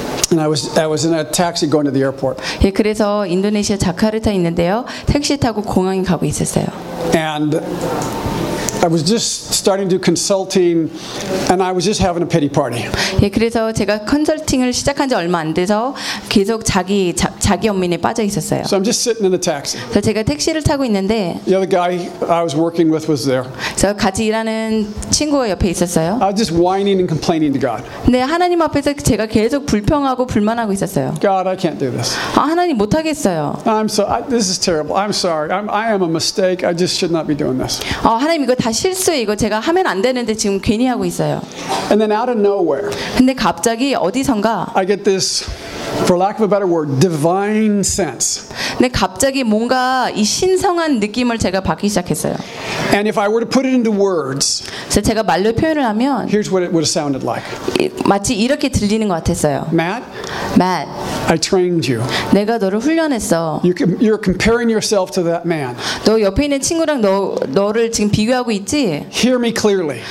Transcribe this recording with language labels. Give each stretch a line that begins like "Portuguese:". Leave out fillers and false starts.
English: And I was in a taxi going to the airport.
Korean: 예, 그래서 인도네시아 자카르타 있는데요. 택시 타고 공항에 가고 있었어요.
English: And I was just starting to do consulting and I was just having a pity party.
Korean: 예, 그래서 제가 컨설팅을 시작한 지 얼마 안 돼서 계속 자기 연민에 빠져 있었어요.
English: So I'm just sitting in the taxi.
Korean: 그래서 제가 택시를 타고 있는데
English: The other guy I was working with was there.
Korean: 그래서 같이 일하는 친구가 옆에 있었어요.
English: I was just whining and complaining to God.
Korean: 네, 하나님 앞에서 제가 계속 불평하고 불만하고 있었어요.
English: God, I can't do this.
Korean: 아, 하나님 못 하겠어요.
English: This is terrible. I'm sorry. I am a mistake. I just should not be doing this.
Korean: 아, 하나님 이거 다 실수예요. 이거 제가 하면 안 되는데 지금 괜히 하고 있어요.
English: And then out of nowhere.
Korean: 근데 갑자기 어디선가
English: I get this For lack of a better word, divine sense.
Korean: 네, 갑자기 뭔가 이 신성한 느낌을 제가 받기 시작했어요.
English: And if I were to put it into words,
Korean: 그래서 제가 말로 표현을 하면,
English: here's what it would have sounded like.
Korean: 마치 이렇게 들리는 것 같았어요.
English: Matt, I trained you.
Korean: 내가 너를 훈련했어.
English: You're comparing yourself to that man.
Korean: 너 옆에 있는 친구랑 너를 지금 비교하고 있지?
English: Hear me clearly.